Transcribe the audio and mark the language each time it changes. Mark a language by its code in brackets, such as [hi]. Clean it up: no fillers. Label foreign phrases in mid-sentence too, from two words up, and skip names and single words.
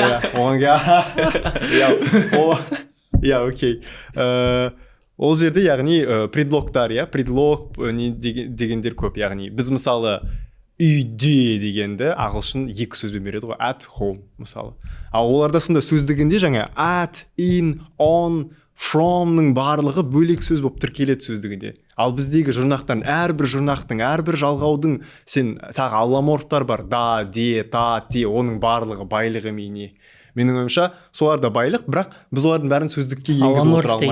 [kk] Окей. Ол жерде яғни предлогтар, предлог дегендер көп, яғни біз мысалы үйде дегенді ағылшын 2 сөзбен береді ғой, [en] at home [kk] мысалы. Ал оларда сонда сөздігінде жаңа [en] at, in, on, [kk] from-ның барлығы бөлек сөз болып тіркеледі сөздігінде. ал біздегі жұрнақтардың әрбір жалғаудың сен тағы алламорфтар бар, да, де, та, те, оның барлығы байлық емей. Менің ойымша солар да байлық, бірақ біз олардың бәрін сөздікке енгізіп отыра алмаймыз.